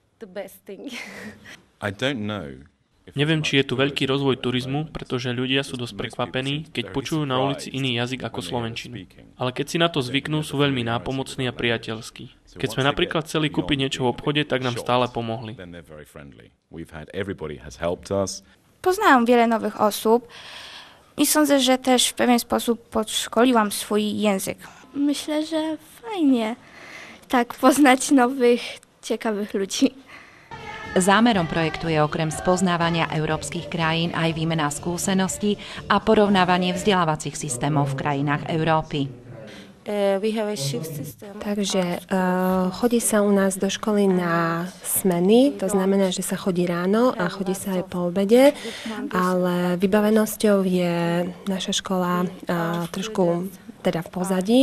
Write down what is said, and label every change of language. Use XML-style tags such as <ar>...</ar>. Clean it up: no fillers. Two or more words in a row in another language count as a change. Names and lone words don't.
<sk>Neviem, či je tu veľký rozvoj turizmu, pretože ľudia sú dosť prekvapení, keď počujú na ulici iný jazyk ako slovenčinu. Ale keď si na to zvyknú, sú veľmi nápomocní a priateľskí. Keď sme napríklad chceli kúpiť niečo v obchode, tak nám stále pomohli.</sk> <pl>Poznałam wiele nowych osób i sądzę, że też w pewien sposób podszkoliłam swój język. Myślę, że fajnie tak poznać nowych, ciekawych ludzi.</pl> <sk>Zámerom projektu je okrem spoznávania európskych krajín aj výmena skúseností a porovnávanie vzdelávacích systémov v krajinách Európy. Takže chodí sa u nás do školy na smeny, to znamená, že sa chodí ráno a chodí sa aj po obede, ale vybavenosťou je naša škola trošku teda v pozadí.</sk>